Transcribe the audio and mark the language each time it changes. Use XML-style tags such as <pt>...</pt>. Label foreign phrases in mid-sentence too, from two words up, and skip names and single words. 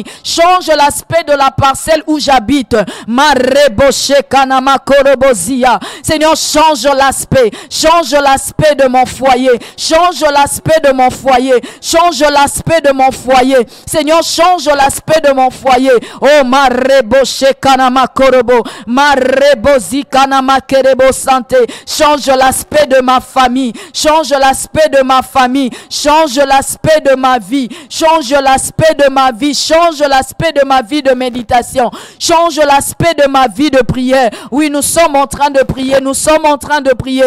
<fr>Change l'aspect de la parcelle où j'habite. Seigneur, change l'aspect. Change l'aspect de mon foyer. Change l'aspect de mon foyer. Change l'aspect de mon foyer. Seigneur, change l'aspect de mon foyer. Oh, marebo shekanama korobo. Marebo zikanama kerebo santé. Change l'aspect de ma famille. Change l'aspect de ma famille. Change l'aspect de ma vie. Change l'aspect de ma vie. Change l'aspect de ma vie de méditation. Change l'aspect de ma vie de prière. Oui, nous sommes en train de prier. Nous sommes en train de prier.</fr>